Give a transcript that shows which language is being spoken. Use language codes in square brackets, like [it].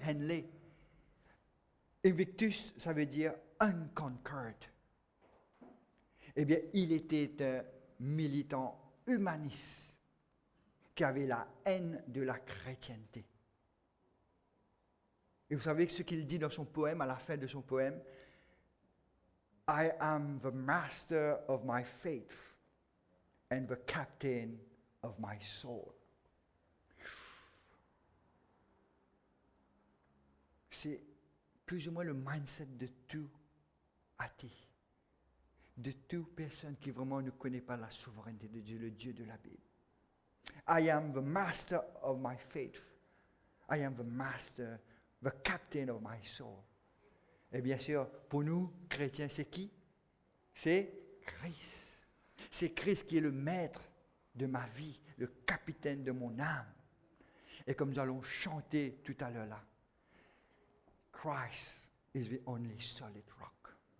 [fr] Henley, Invictus, ça veut dire unconquered. Eh bien, il était un militant humaniste qui avait la haine de la chrétienté. Et vous savez ce qu'il dit dans son poème, à la fin de son poème? [en] I am the master of my faith and the captain of my soul. [fr] C'est plus ou moins le mindset de tout athée, de toute personne qui vraiment ne connaît pas la souveraineté de Dieu, le Dieu de la Bible. [en] I am the master of my faith. I am the master, the captain of my soul. [fr] Et bien sûr, pour nous, chrétiens, c'est qui? C'est Christ. C'est Christ qui est le maître de ma vie, le capitaine de mon âme. Et comme nous allons chanter tout à l'heure là, [en] Christ is the only solid rock.